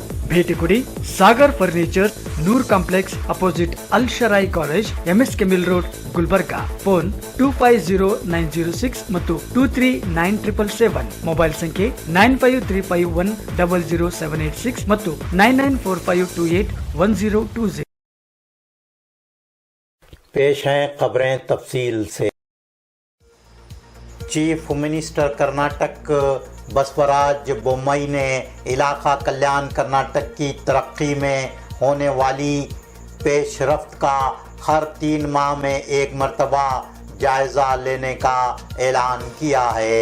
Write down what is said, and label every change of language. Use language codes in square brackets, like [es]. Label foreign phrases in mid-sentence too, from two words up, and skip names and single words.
[kn] ಭೇಟಿ ಕೊಡಿ ಸಾಗರ್ ಫರ್ನಿಚರ್, ನೂರ್ ಕಾಂಪ್ಲೆಕ್ಸ್ ಅಪೋಸಿಟ್ ಅಲ್ ಶರಾಯಿ ಕಾಲೇಜ್, MSK ಮಿಲ್ ರೋಡ್, ಗುಲ್ಬರ್ಗಾ. ಫೋನ್ 250906 ಮತ್ತು 239777. ಮೊಬೈಲ್ ಸಂಖ್ಯೆ 9535100786 ಮತ್ತು 9945281020. [ur] پیش ہیں خبریں تفصیل سے. [en] chief minister [ur] کرناٹک بسوراج بومئی نے علاقہ کلیان کرناٹک کی ترقی میں ہونے والی پیش رفت کا ہر 3 ماہ میں ایک مرتبہ جائزہ لینے کا اعلان کیا ہے.